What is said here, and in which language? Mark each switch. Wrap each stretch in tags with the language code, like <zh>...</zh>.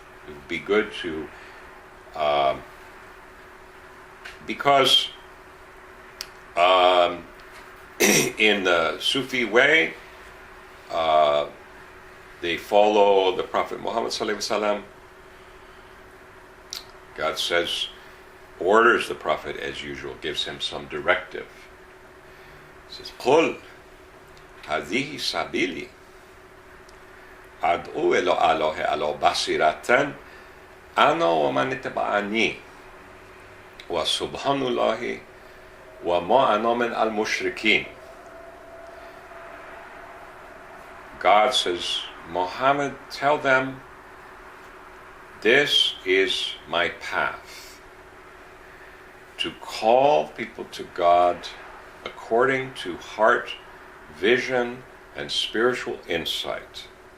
<en>It would be good to, because in the Sufi way, they follow the Prophet Muhammad sallallahu alaihi wasallam. God says, orders the Prophet as usual, gives him some directive. He says,</en> <ar>"Qul هذه سبيلي أدعو إلى الله على بصيرة أنا ومن اتبعني وسبحان الله وما أنا من المشركين."</ar> <en>God says, Muhammad, tell them this is my path, to call people to God according to heart, vision, and spiritual insight.</en>